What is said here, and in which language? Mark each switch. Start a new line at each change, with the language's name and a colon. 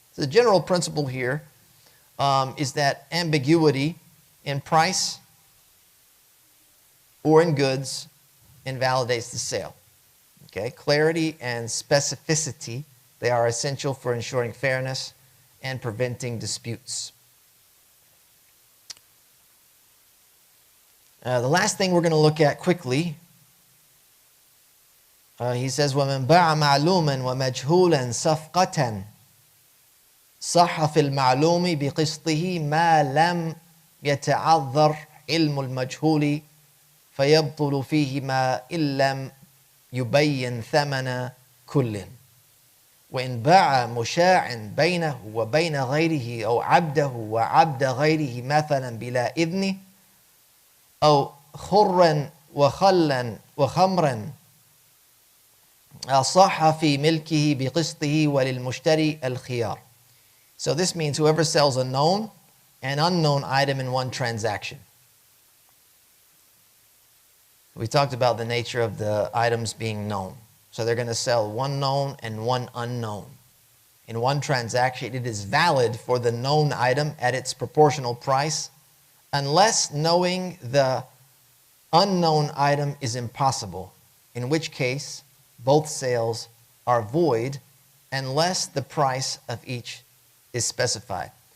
English: So the general principle here is that ambiguity in price or in goods invalidates the sale. Okay, clarity and specificity, they are essential for ensuring fairness and preventing disputes. The last thing we're going to look at quickly, he says,
Arabic: وَمَنْ بَاعَ مَعْلُومًا وَمَجْهُولًا صَفْقَةً صَحَّ فِي الْمَعْلُومِ بِقِسْطِهِ مَا لَمْ يَتَعَذَّرْ عِلْمُ الْمَجْهُولِ فَيَبْطُلُ فِيهِ مَا إِن لَمْ يبين ثمن كل وإن باع مشاع بينه وبين غيره أو عبده وعبد غيره مثلا بلا إذن أو خرا وخلا وخمرا صح في ملكه بقسطه وللمشتري الخيار.
English: So this means whoever sells a known and unknown item in one transaction. We talked about the nature of the items being known. So they're going to sell one known and one unknown. In one transaction, it is valid for the known item at its proportional price, unless knowing the unknown item is impossible, in which case both sales are void unless the price of each is specified.